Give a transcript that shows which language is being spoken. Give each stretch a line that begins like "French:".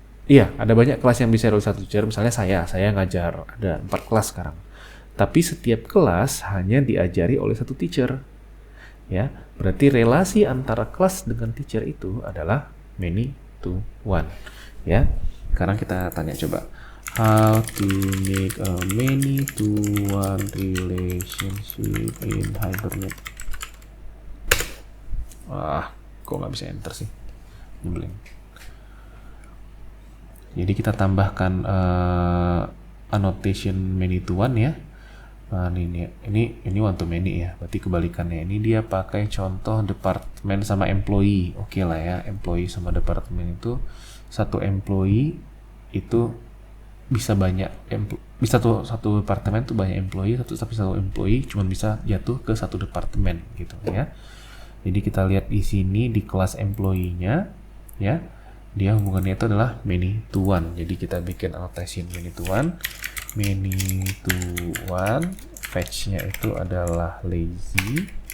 Indonesian: Iya, ada banyak kelas yang bisa diajari oleh satu teacher. Misalnya saya ngajar, ada 4 kelas sekarang. Tapi setiap kelas hanya diajari oleh satu teacher. Ya, berarti relasi antara kelas dengan teacher itu adalah many to one. Ya, sekarang kita tanya coba.
English: How to make a many to one relationship in Hibernate?
Indonesian: Kok nggak bisa enter sih? Nyebelin. Jadi kita tambahkan annotation many to one ya. Nah, ini one to many ya. Berarti kebalikannya. Ini dia pakai contoh departemen sama employee. Oke lah ya, employee sama departemen itu satu employee itu bisa banyak bisa satu departemen tuh banyak employee, tapi satu employee cuma bisa jatuh ke satu departemen gitu ya. Jadi kita lihat di sini di kelas employee-nya ya, dia hubungannya itu adalah many to one. Jadi kita bikin annotation many to one. Many to one, fetch-nya itu adalah lazy.